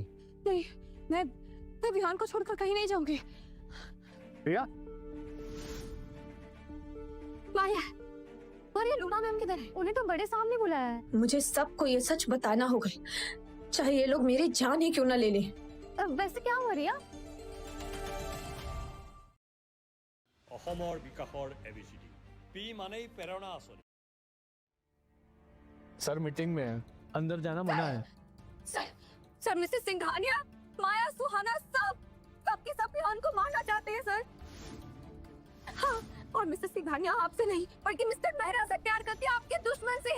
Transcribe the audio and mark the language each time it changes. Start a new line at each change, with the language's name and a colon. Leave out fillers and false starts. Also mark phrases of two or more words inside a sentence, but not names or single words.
Hindi: नहीं, मैं विहान को छोड़कर कहीं नहीं जाऊंगी। प्रिया, माया, और ये लूना मैम किधर है? उन्हें तो बड़े सामने बुलाया है। मुझे सबको ये सच बताना होगा, चाहे ये लोग मेरी जान ही क्यों ना ले लें। वैसे क्या हुआ रिया?
Assamese: অসমৰ বিকাশৰ ABCD পি মানেই প্ৰেৰণা আঁচনি।
Hindi: सर मीटिंग में है, अंदर जाना मना है। सर मिसेस सिंघानिया, माया, सुहाना सब के सब विहान को मारना चाहते हैं सर। हाँ, और मिसेस सिंघानिया आपसे नहीं बल्कि मिस्टर मेहरा से प्यार करती है, आपके दुश्मन से।